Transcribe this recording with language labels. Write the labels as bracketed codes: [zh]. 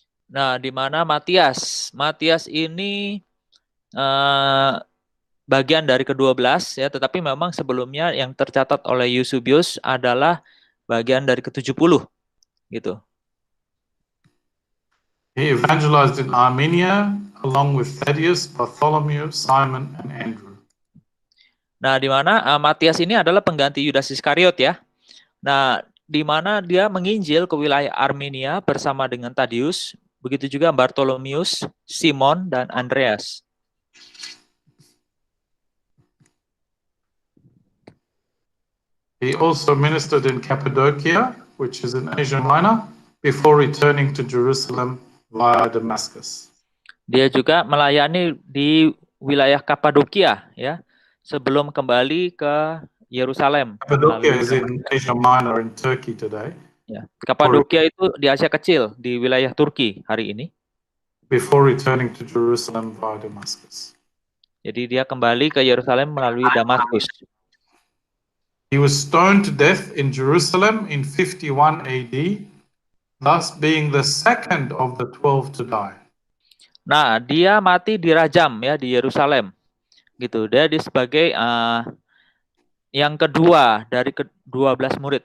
[id] Nah, di mana Matias ini bagian dari ke-12 ya, tetapi memang sebelumnya yang tercatat oleh Eusebius adalah bagian dari ke-70 gitu. [en] He evangelized in Armenia along with Thaddeus, Bartholomew, Simon, and Andrew. [id] Nah, di mana Matias ini adalah pengganti Yudas Iskariot ya. Nah, di mana dia menginjil ke wilayah Armenia bersama dengan Thaddeus, begitu juga Bartholomeus, Simon, dan Andreas. [en] He also ministered in Cappadocia, which is in Asia Minor, before returning to Jerusalem via Damascus. [id] Dia juga melayani di wilayah Kapadokia ya, sebelum kembali ke Yerusalem. [en] Cappadocia is in Asia Minor in Turkey today. [id] Ya, Kapadokia itu di Asia Kecil, di wilayah Turki hari ini. [en] Before returning to Jerusalem via Damascus. [id] Jadi dia kembali ke Yerusalem melalui Damaskus. [en] He was stoned to death in Jerusalem in 51 AD, thus being the second of the 12 to die. [id] Nah, dia mati dirajam ya di Yerusalem. Gitu. Dia sebagai yang kedua dari ke-12 murid.